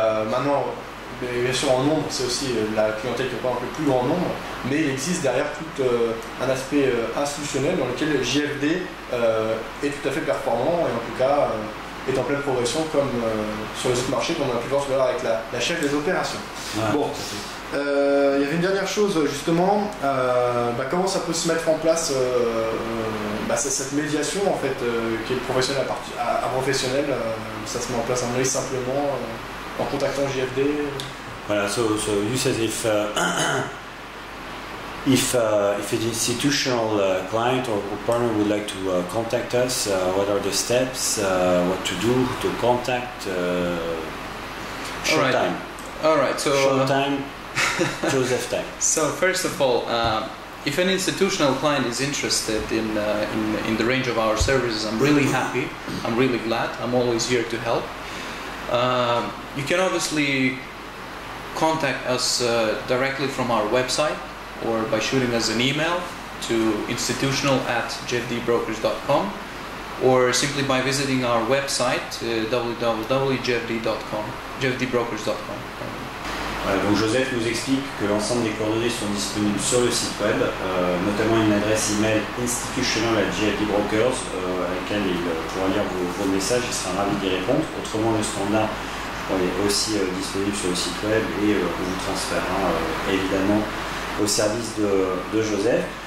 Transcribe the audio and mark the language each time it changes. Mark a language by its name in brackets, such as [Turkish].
[French] Maintenant, bien sûr en nombre, c'est aussi la clientèle qui est pas un peu plus grand nombre, mais il existe derrière tout un aspect institutionnel dans lequel JFD est tout à fait performant et en tout cas est en pleine progression comme sur les autres marchés, comme on a pu voir tout à l'heure avec la chef des opérations. Ouais, bon, il y avait une dernière chose justement, comment ça peut se mettre en place cette médiation en fait, qui est professionnelle à professionnelle, ça se met en place en simplement en contactant JFD. [English] Voilà, so you said if an institutional client or partner would like to contact us, what are the steps, what to do to contact, short time. All right, so short time, Joseph time. So first of all, if an institutional client is interested in the range of our services, I'm really happy. I'm really glad. I'm always here to help. You can obviously contact us directly from our website or by shooting us an email to institutional@jfdbrokers.com or simply by visiting our website www.jfd.com, jfdbrokers.com. [French] Donc Joseph nous explique que l'ensemble des coordonnées sont disponibles sur le site web, notamment une adresse email institutional@jfdbrokers à laquelle il pourra lire vos messages, il sera ravi d'y répondre. Autrement, le standard est aussi disponible sur le site web et on vous transférera évidemment au service de Joseph.